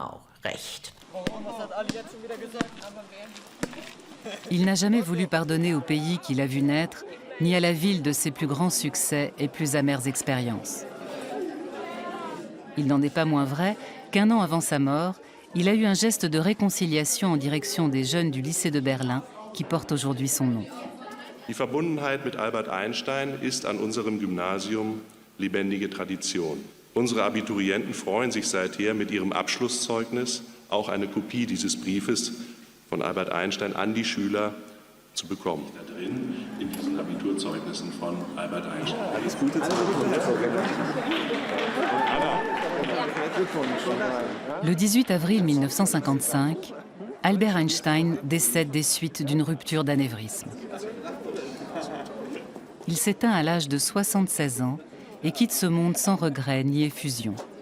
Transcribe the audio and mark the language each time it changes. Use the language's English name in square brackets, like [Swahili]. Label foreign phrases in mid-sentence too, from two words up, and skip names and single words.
[French] Il n'a jamais voulu pardonner au pays qu'il a vu naître, ni à la ville de ses plus grands succès et plus amères expériences. Il n'en est pas moins vrai qu'1 an avant sa mort, il a eu un geste de réconciliation en direction des jeunes du lycée de Berlin qui porte aujourd'hui son nom. [German] Die Verbundenheit mit Albert Einstein ist an unserem Gymnasium lebendige Tradition. Unsere Abiturienten freuen sich seither mit ihrem Abschlusszeugnis auch eine Kopie dieses Briefes von Albert Einstein an die Schüler zu bekommen. Da drin in diesen Abiturzeugnissen von Albert Einstein. Alles Gute zum [French] Le 18 avril 1955, Albert Einstein décède des suites d'une rupture d'anévrisme. Il s'éteint à l'âge de 76 ans et quitte ce monde sans regret ni effusion.